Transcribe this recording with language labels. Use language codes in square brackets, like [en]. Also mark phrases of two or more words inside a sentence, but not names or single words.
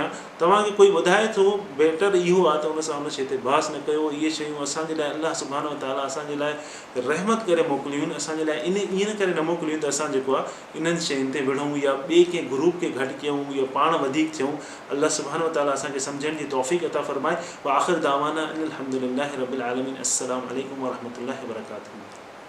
[sd] तव्हांखे कोई ॿुधाए थो बेटर इहो आहे त उन सां उन शइ ते बहस न कयो। इहे शयूं असांजे लाइ अल्लाह [ar] سبحانه وتعالى [sd] असांजे लाइ रहमत करे मोकिलियूं आहिनि, असांजे लाइ ईअं करे न मोकिलियूं त असां जेको आहे इन्हनि शयुनि ते विढ़ूं या ॿिए कंहिं ग्रुप खे घटि कयूं या पाण वधीक थियूं। अल्लाह [ar] سبحانه وتعالى [sd] असांखे सम्झण जी तौफ़ीक़ अता फरमाए। [ar] وآخر دعوانا أن الحمد لله رب العالمين. السلام عليكم ورحمة الله وبركاته.